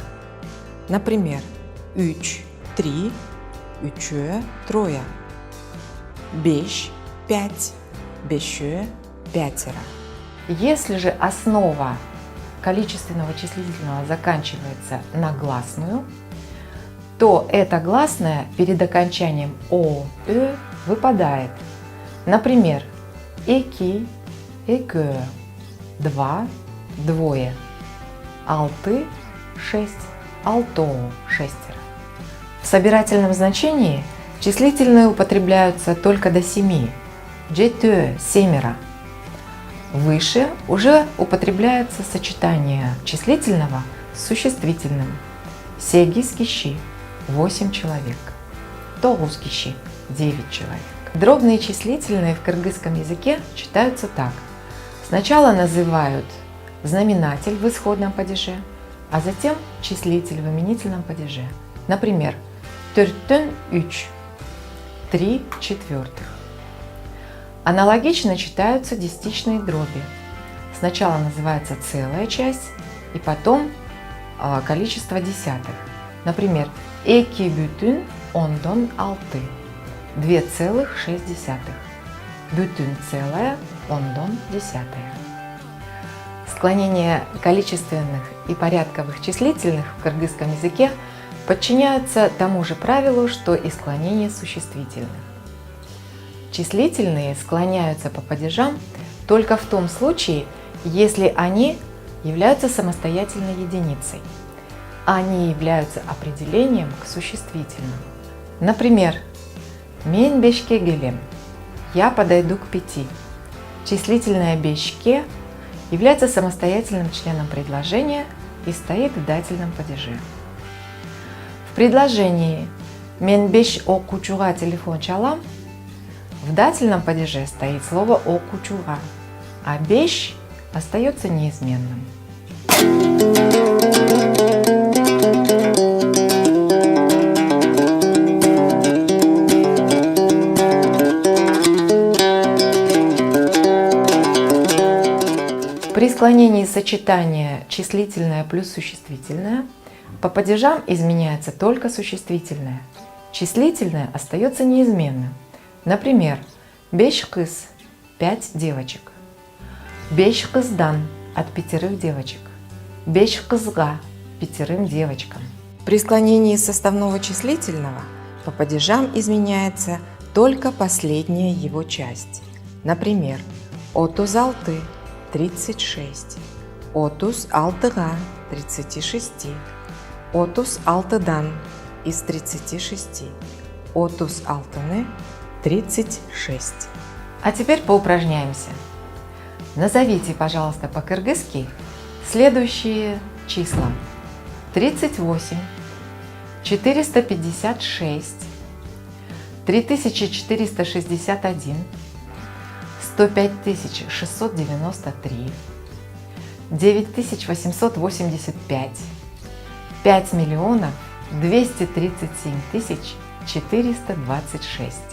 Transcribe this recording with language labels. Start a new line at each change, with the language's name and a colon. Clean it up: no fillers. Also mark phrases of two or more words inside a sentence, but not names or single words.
Russian: Например, «üç» – 3, «üçü» – трое, «beş» – 5, «beşü» – пятеро. Если же основа количественного числительного заканчивается на гласную, то эта гласная перед окончанием «о», «ө» выпадает. Например,
Kyrgyz: «эки», «экö», 2, двое, «алты», 6, «алто»,
Russian: шестеро. В собирательном значении числительные употребляются только до 7, «жетö», семеро. Выше уже употребляется сочетание числительного с существительным.
Kyrgyz: «Сегиз киши» – 8 человек, «тогуз киши» – 9 человек.
Russian: Дробные числительные в кыргызском языке читаются так. Сначала называют знаменатель в исходном падеже, а затем числитель в именительном падеже. Например,
Kyrgyz: «төрттөн үч» – 3 четвертых.
Russian: Аналогично читаются десятичные дроби. Сначала называется целая часть, и потом количество десятых. Например,
Kyrgyz: «эки бүтүн ондон алты» – 2,6.
Russian: Бүтүн целая, ондон десятая. Склонение количественных и порядковых числительных в кыргызском языке подчиняются тому же правилу, что и склонение существительных. Числительные склоняются по падежам только в том случае, если они являются самостоятельной единицей, а не являются определением к существительному. Например,
Kyrgyz: «мен бешке келем» –
Russian: «я подойду к 5». Числительное «бешке» является самостоятельным членом предложения и стоит в дательном падеже. В предложении
Kyrgyz: «мен беш окучуга телефон чалам»
Russian: в дательном падеже стоит слово «окучуга», а «беш» остается неизменным. При склонении сочетания числительное плюс существительное по падежам изменяется только существительное. Числительное остается неизменным. Например,
Kyrgyz: «беш кыз» – 5 девочек, «беш кыздан» –
Russian: от 5 девочек,
Kyrgyz: «беш кызга» – 5 девочкам.
Russian: При склонении составного числительного по падежам изменяется только последняя его часть. Например,
Kyrgyz: «отуз алты» – 36, «отуз алтыга» – 36, «отуз алтыдан» – из 36, «отуз алтыны» – 36.
Russian: А теперь поупражняемся. Назовите, пожалуйста, по-кыргызски следующие числа: 38, 456, 3461, 105 693, 9885, 5 миллионов 237 426.